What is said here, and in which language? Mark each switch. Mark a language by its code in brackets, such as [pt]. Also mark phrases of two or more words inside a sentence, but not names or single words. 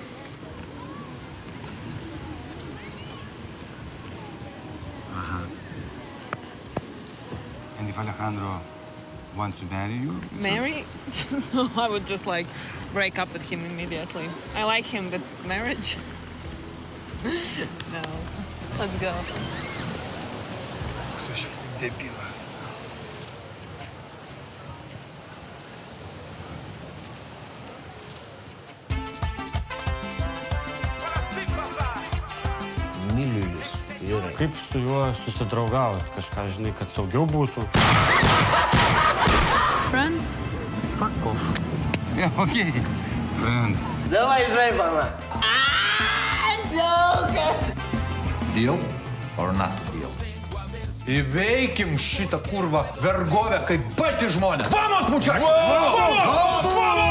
[en] Uh-huh. And if Alejandro wants to marry you? Marry? No, I would just like break up with him immediately. I like him, but marriage? No. Let's go. [lt] Koks aš vis tik debilas. Myliu jūs. Vyrai. Kaip su juo susidraugavot? Kažką, žinai, kad saugiau būtų? [en] Friends? Fuck off. Yeah, okay. Friends. [lt] Давай žaibama. [en] Deal or not deal? [lt] Įveikim šitą kurvą vergovę kaip balti žmonės. [es] Vamos, mučačiai! Vamos!